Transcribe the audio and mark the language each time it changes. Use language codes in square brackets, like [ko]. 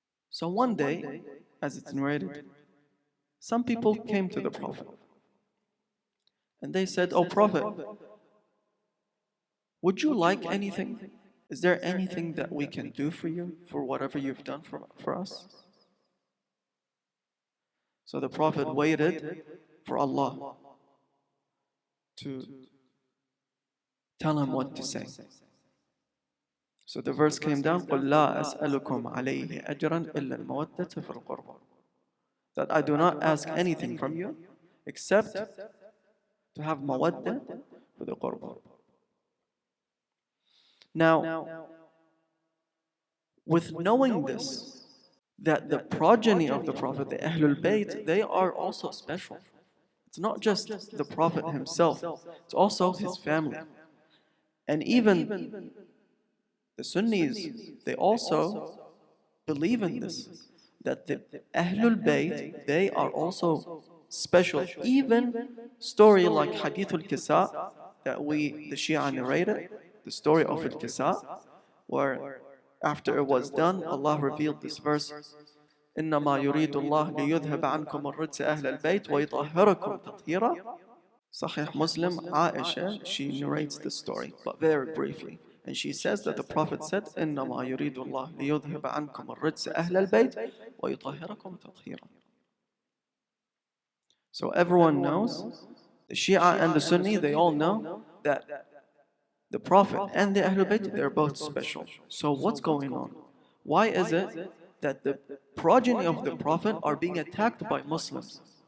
[en] So one day, as it's narrated, some people came to the Prophet and they said, "Oh Prophet, would you like anything? Is there anything that we can do for you, for whatever you've done for us?" So the Prophet waited for Allah to tell him what to say. So the verse came down, [ar] قُلْ لَا أَسْأَلُكُمْ عَلَيْهِ أَجْرًا إِلَّا الْمَوَدَّةَ فِي الْقُرْبَى. [en] That I do not ask anything from you except to have mawaddah for the qurba. Now, with knowing this, that the progeny of the Prophet, the Ahlul Bayt, they are also special. It's not just the Prophet himself, it's also his family. And even the Sunnis, they also believe in this, that the Ahlul Bayt, they are also special. Even story like Hadith al-Kisa, that the Shia narrated, the story of al-Kisa, where after it was done, Allah revealed this verse, [ar] إِنَّمَا يُرِيدُ اللَّهُ لِيُذْهَبَ عَنْكُمُ الرِّجْسَ أَهْلَ الْبَيْتِ وَيُطَهِّرَكُمْ تَطْهِيرًا. [en] Sahih Muslim, Aisha, she narrates the story, but very briefly. And she says that the Prophet said, [ar] إِنَّمَا يُرِيدُ اللَّهُ لِيُذْهِبَ عَنْكُمُ الرِّجْسَ أَهْلَ الْبَيْتِ وَيُطَهِّرَكُمْ تَطْهِيرًا. [en] So everyone knows, the Shia and the Sunni, they all know that the Prophet and the Ahlul Bayt, they're both special. So what's going on? Why is it that the progeny of the Prophet are being attacked by Muslims?